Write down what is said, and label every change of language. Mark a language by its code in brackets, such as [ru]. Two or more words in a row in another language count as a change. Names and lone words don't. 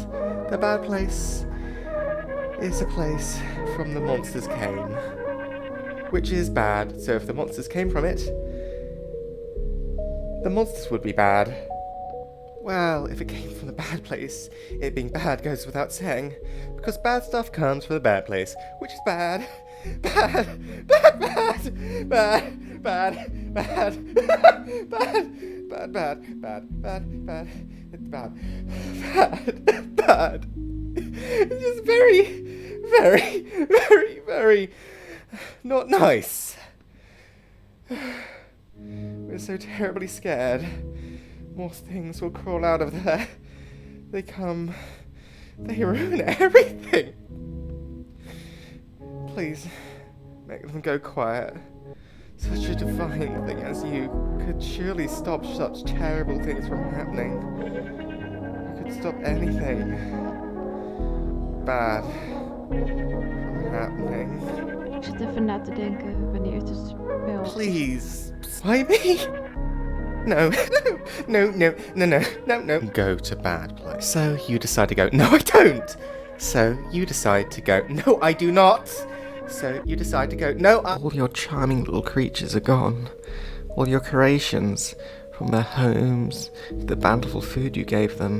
[en] The bad place is a place from the monsters came, which is bad, so if the monsters came from it, the monsters would be bad. Well, if it came from the bad place, it being bad goes without saying, because bad stuff comes from the bad place, which is bad. Bad, bad, bad, bad, bad, bad, bad, bad, bad, bad, bad, bad, it's bad, bad, bad. It's just very, very, very, very not nice. We're so terribly scared. More things will crawl out of there. They come. They ruin everything. Please, make them go quiet. Such a divine thing as you could surely stop such terrible things from happening. You could stop anything bad from happening. [nl] Ik zit even na te denken wanneer het is spel. [en] Please, why me? No, no, no, no, no, no, no. Go to bad place. So you decide to go. No, I don't. So you decide to go. No, I do not. So you decide to go. No, all your charming little creatures are gone. All your creations, from their homes to the bountiful food you gave them.